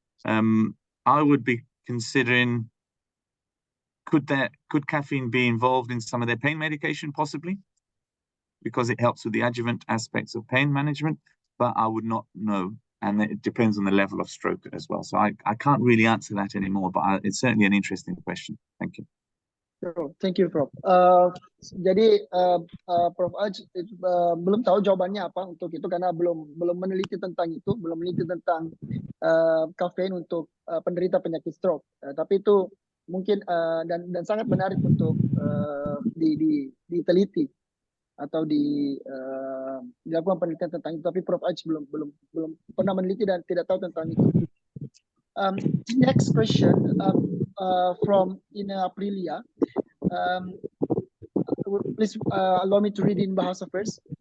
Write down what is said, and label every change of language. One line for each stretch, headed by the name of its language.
English: I would be considering, could caffeine be involved in some of their pain medication, possibly, because it helps with the adjuvant aspects of pain management, but I would not know. And it depends on the level of stroke as well. So I can't really answer that anymore, but it's certainly an interesting question. Thank you. Thank you, Prof.
Indonesian: Jadi Prof Aj belum tahu jawabannya apa untuk itu karena belum meneliti tentang itu, belum meneliti tentang kafein untuk penderita penyakit stroke. Tapi itu mungkin dan sangat menarik untuk diteliti atau dilakukan penelitian tentang itu. Tapi Prof Aj belum pernah meneliti dan tidak tahu tentang itu.
English: Next question from Ina Aprilia. Please allow me to read in bahasa first.